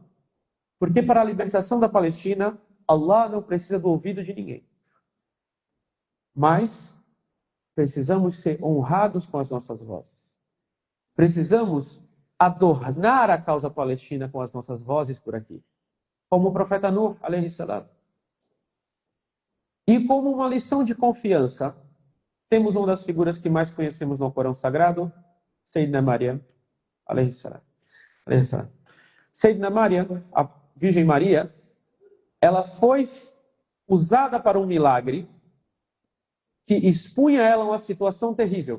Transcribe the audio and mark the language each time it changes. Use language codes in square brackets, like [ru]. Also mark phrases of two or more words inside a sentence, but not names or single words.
[pt] Porque para a libertação da Palestina, Allah não precisa do ouvido de ninguém. Mas precisamos ser honrados com as nossas vozes. Precisamos adornar a causa palestina com as nossas vozes por aqui. Como o profeta Nuh, [ar] عليه السلام. [pt] E como uma lição de confiança, temos uma das figuras que mais conhecemos no Corão Sagrado, Sayyidina Maryam, [ar] عليه السلام. [pt] Sayyidina Maryam, a Virgem Maria, ela foi usada para um milagre que expunha ela a uma situação terrível.